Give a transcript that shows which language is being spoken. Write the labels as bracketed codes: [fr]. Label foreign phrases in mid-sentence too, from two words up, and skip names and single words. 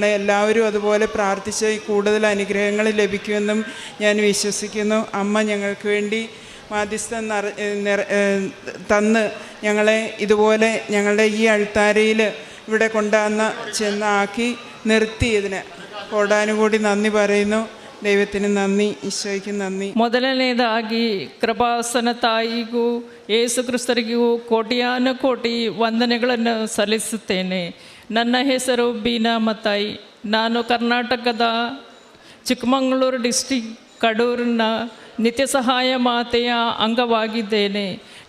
[ml] എല്ലാവരും അതുപോലെ പ്രാർത്ഥിച്ച് കൂടുതൽ അനുഗ്രഹങ്ങൾ ലഭിക്കുമെന്നും ഞാൻ വിശ്വസിക്കുന്നു. അമ്മ ഞങ്ങൾക്ക് വേണ്ടി മാധ്യസ്ഥം തന്ന് ഞങ്ങളെ ഇതുപോലെ ഞങ്ങളുടെ ഈ അൾത്താരയിൽ ഇവിടെ ചെന്നാക്കി നിർത്തിയതിന് കോടാനുകോടി നന്ദി പറയുന്നു. ദൈവത്തിന് നന്ദി, ഈശോയ്ക്ക് നന്ദി. [kn] ಮೊದಲನೇದಾಗಿ ಕೃಪಾಸನ ತಾಯಿಗೂ ಯೇಸು ಕ್ರಿಸ್ತರಿಗೂ ಕೋಟ್ಯಾನು ಕೋಟಿ ವಂದನೆಗಳನ್ನು ಸಲ್ಲಿಸುತ್ತೇನೆ. ನನ್ನ ಹೆಸರು ಬೀನಾ ಮತಾಯಿ. ನಾನು ಕರ್ನಾಟಕದ ಚಿಕ್ಕಮಗಳೂರು ಡಿಸ್ಟಿಕ್ ಕಡೂರಿನ ನಿತ್ಯ ಸಹಾಯ ಮಾತೆಯ ಅಂಗವಾಗಿದ್ದೇನೆ.